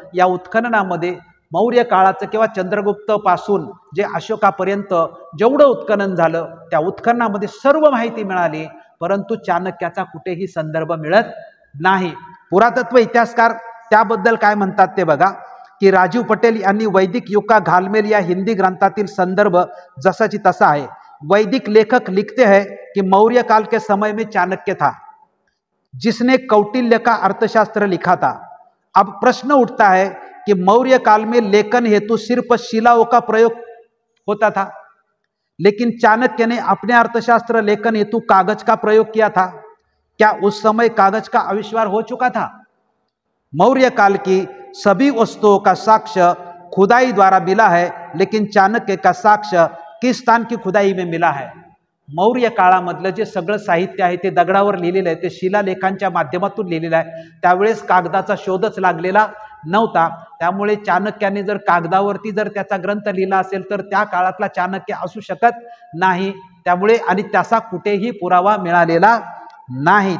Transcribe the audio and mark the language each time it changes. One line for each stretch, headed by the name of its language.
Marathi: या उत्खननामध्ये मौर्य काळाचं किंवा चंद्रगुप्त पासून जे अशोकापर्यंत जेवढं उत्खनन झालं त्या उत्खननामध्ये सर्व माहिती मिळाली, परंतु चाणक्याचा कुठेही संदर्भ मिळत नाही. पुरातत्व इतिहासकार त्याबद्दल काय म्हणतात ते बघा की राजीव पटेल यांनी वैदिक युग का घालमेल या हिंदी ग्रंथातील संदर्भ जसाची तसा आहे.
Hindi: वैदिक लेखक लिखते हैं कि मौर्य काल के समय में चाणक्य था. जिसने कौटिल्य का अर्थशास्त्र लिखा था। अब प्रश्न उठता है कि मौर्य काल में लेखन हेतु सिर्फ शिलाओं का प्रयोग होता था, लेकिन चाणक्य ने अपने अर्थशास्त्र लेखन हेतु कागज का प्रयोग किया था। क्या उस समय कागज का आविष्कार हो चुका था? मौर्य काल की सभी वस्तुओं का साक्ष्य खुदाई द्वारा मिला है, लेकिन चाणक्य का साक्ष्य किस स्थान की खुदाई में मिला है?
Marathi: मौर्य काळामधलं जे सगळं साहित्य आहे ते दगडावर लिहिलेलं आहे, ते शिलालेखांच्या माध्यमातून लिहिलेलं आहे। त्यावेळेस कागदाचा शोधच लागलेला नव्हता, त्यामुळे चाणक्याने जर कागदावरती जर त्याचा ग्रंथ लिहिला असेल तर त्या काळातला चाणक्य असू शकत नाही। त्यामुळे आणि त्याचा कुठेही पुरावा मिळालेला नाही।